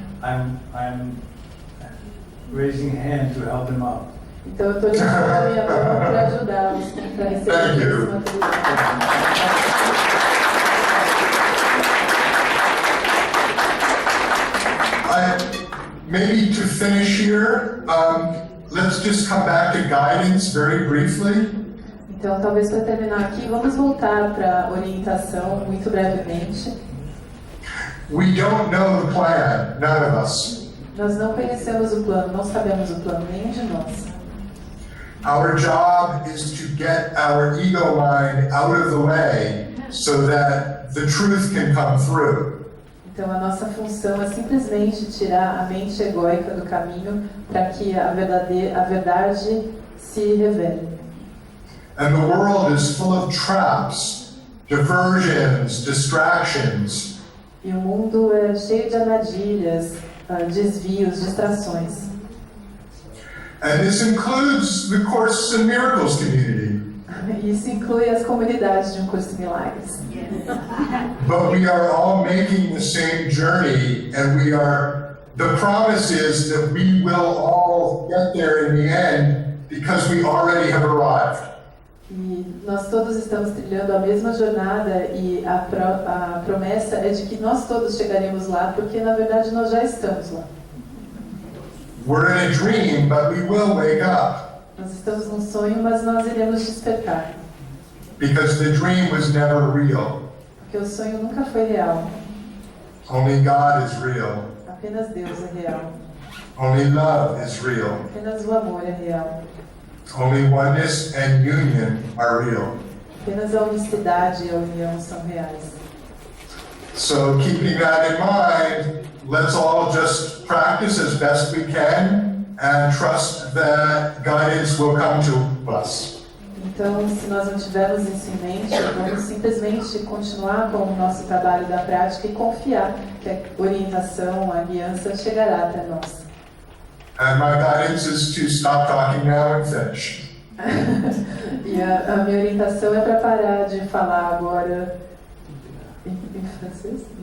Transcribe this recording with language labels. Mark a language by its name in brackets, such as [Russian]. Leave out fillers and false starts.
[English] I'm raising hand to help them out. [Portuguese] eu estou levantando a minha mão para ajudá-los para [English] Thank [Portuguese] receber [English] you. [Portuguese] esse material. [English] Maybe to finish here, let's just come back to guidance very briefly. [Portuguese] Então, talvez para terminar aqui, vamos voltar para a orientação muito brevemente. [English] We don't know the plan, none of us. [Portuguese] Nós não conhecemos o plano, não sabemos o plano, nenhum de nós. [English] Our job is to get our ego mind out of the way so that the truth can come through. [Portuguese] Então, a nossa função é simplesmente tirar a mente egóica do caminho para que a verdade se revele. [English] And the world is full of traps, diversions, distractions. [Portuguese] E o mundo é cheio de armadilhas, desvios, distrações. [English] And this includes the Courses in Miracles community. [Portuguese] Isso inclui as comunidades de Um Curso de Milagres. [English] But we are all making the same journey, and the promise is that we will all get there in the end because we already have arrived. [Portuguese] E nós todos estamos trilhando a mesma jornada e a promessa é de que nós todos chegaremos lá, porque na verdade nós já estamos lá. [English] We're in a dream, but we will wake up [Portuguese] Nós estamos num sonho, mas nós iremos despertar, [English] because the dream was never real. [Portuguese] porque o sonho nunca foi real. [English] Only God is real. [Portuguese] Apenas Deus é real. [English] Only love is real. [Portuguese] Apenas o amor é real. [English] Only oneness and union are real. [Portuguese] Apenas a unicidade e a união são reais. [English] So keeping that in mind, let's all just practice as best we can and trust that guidance will come to us. [Portuguese] Então, se nós não tivermos isso em mente, vamos simplesmente continuar com o nosso trabalho da prática e confiar que a orientação, a guiança chegará até nós. [English] And my guidance is to stop talking now and finish. [Portuguese] E a minha orientação é para parar de falar agora em francês?